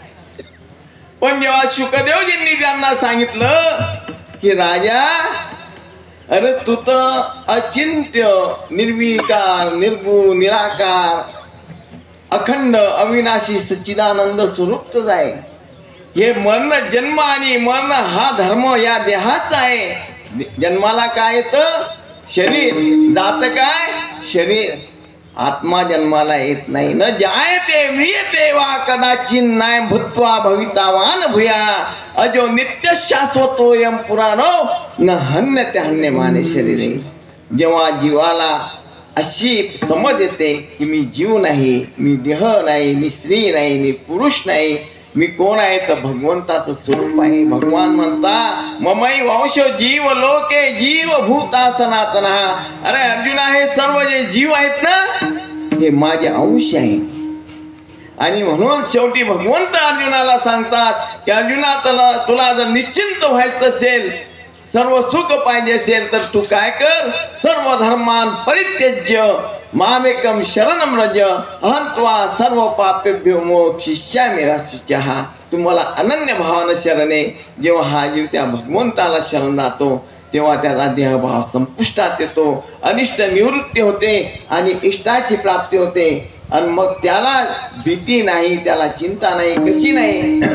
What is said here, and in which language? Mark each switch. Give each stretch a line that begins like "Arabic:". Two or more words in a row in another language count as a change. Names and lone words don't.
Marathi: पण जेव्हा शुकदेवजींनी त्यांना सांगितलं की राजा अरे तू तर अचिंत्य, निर्विकार, निर्गुण, निराकार, अखंड, अविनाशी, सच्चिदानंद स्वरूप आहे. हे मरण, जन्म आणि मरण हा धर्म या देहाचा आहे. जन्माला काय येतं? शरीर. जात काय? शरीर. आत्मा जन्माला येत नाही.
Sanskrit: न जायते म्रियते वा कदाचित नाय भूत्वा भवितावान भूया अजो नित्य शाश्वतोयम पुराणो न हन्यते हन्यमाने शरीरे.
Marathi: जेव्हा जीवाला अशी समज येते की मी जीव नाही, मी देह नाही, मी स्त्री नाही, मी पुरुष नाही, मी कोण आहे? तर भगवंताचं स्वरूप आहे. भगवान म्हणता
Sanskrit: ममई वंश जीव लोके जीव भूता सनातना.
Marathi: अरे अर्जुना हे सर्व जे जीव आहेत ना हे माझे अंश आहे. आणि म्हणून शेवटी भगवंत अर्जुनाला सांगतात की अर्जुना तुला जर निश्चिंत व्हायचं असेल, सर्व सुख पाहिजे असेल तर तू काय कर?
Sanskrit: सर्व धर्मान परित्यज्य मामेकम शरणम रज अहं त्वा सर्व पापेभ्यो मोक्षयिष्यामि शुचः.
Marathi: तुम्हाला अनन्य भावानं शरणे. जेव्हा हा जीव त्या भगवंताला शरण जातो तेव्हा त्याचा देहभाव संपुष्टात येतो, अनिष्ट निवृत्ती होते आणि इष्टाची प्राप्ती होते. आणि मग त्याला भीती नाही, त्याला चिंता नाही. कशी नाही?